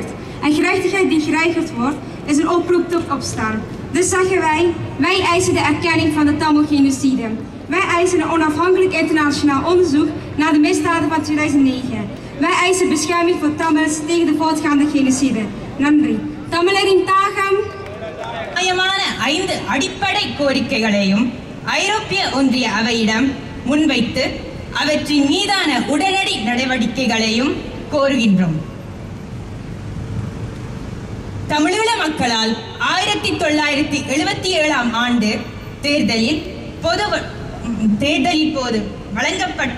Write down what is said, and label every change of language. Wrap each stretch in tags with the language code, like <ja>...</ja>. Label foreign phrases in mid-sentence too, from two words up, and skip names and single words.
<nl>En gerechtigheid die geweigerd wordt, is een oproep tot opstaan. Dus zeggen wij eisen de erkenning van de Tamil-genocide. Wij eisen een onafhankelijk internationaal onderzoek naar de misdaden van 2009. Wij eisen bescherming voor Tamils tegen de voortgaande genocide.</nl> <ta>Nandri. Tamileriன் தாகம் நியாயமான 5 அடிப்படை கோரிக்கைகளையும் ஐரோப்பிய ஒன்றிய அவையிடம் முன்வைத்து அவற்றின் மீதான உடனடி நடவடிக்கைகளையும் கோருகின்றோம். தமிழீழ மக்களால் 1977 ஆண்டு தேர்தலில் போது வழங்கப்பட்ட</ta>